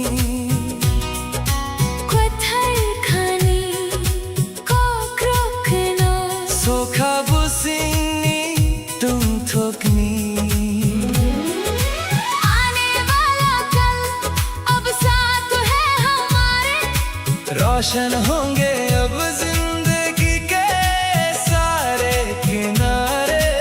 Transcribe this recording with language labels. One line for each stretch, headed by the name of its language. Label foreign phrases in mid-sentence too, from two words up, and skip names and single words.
Kok Borok: Kwathai khani Kokborok and English. Sokha busing ni tum thokni.
Hindi: आने वाला कल अब साथ है हमारे. रोशन होंगे अब जिंदगी के सारे किनारे.